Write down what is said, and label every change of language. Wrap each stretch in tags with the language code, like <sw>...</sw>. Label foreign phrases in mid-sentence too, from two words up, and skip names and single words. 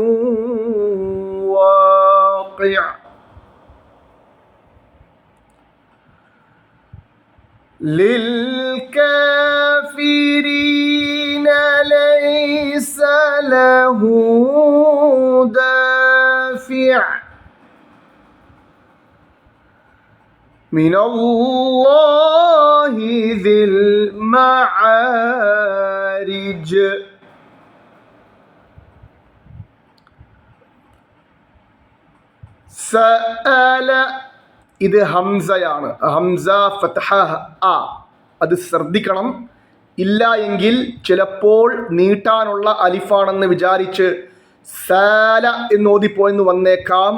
<ar>واقع للكافرين ليس له دافع من الله ذي المعارج.</ar> <ml>സഅല, ഇത് ഹംസയാണ്. ഹംസ ഫത്ഹ ആ, അത് ശ്രദ്ധിക്കണം. ഇല്ല എങ്കിൽ ചിലപ്പോൾ നീട്ടാനുള്ള അലിഫാണെന്ന് വിചാരിച്ച് സാല എന്ന് ഓതിപ്പോയെന്ന് വന്നേക്കാം.</ml>